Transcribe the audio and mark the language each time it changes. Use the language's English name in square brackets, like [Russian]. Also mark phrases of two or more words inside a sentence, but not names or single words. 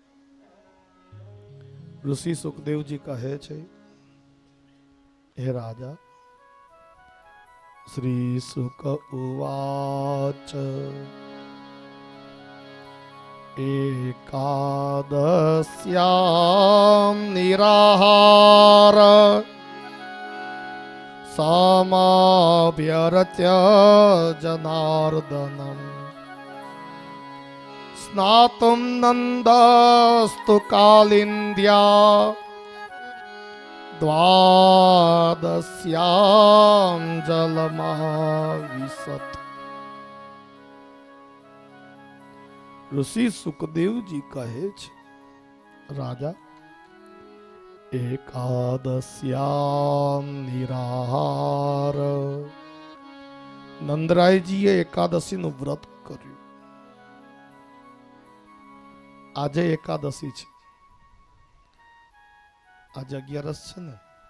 [Gujarati] ઋષિ સુખદેવજી કહે છે, હે રાજા, [Sanskrit] શ્રી સુક ઉવાચ એકાદશ્યામ નિરાહાર समाभ्यरत्य जनार्दनम् स्नातुं नन्दस्तु कालिन्द्या द्वादश्यां जलमाविशत्. [Gujarati] ऋषि सुखदेवजी કહે છે, રાજા, [Sanskrit] એકાદશ્યામ નિરાહાર. [Gujarati] નંદરાયજીએ એકાદશીનું વ્રત કર્યું. આજે એકાદશી છે, આજે 11 છે ને.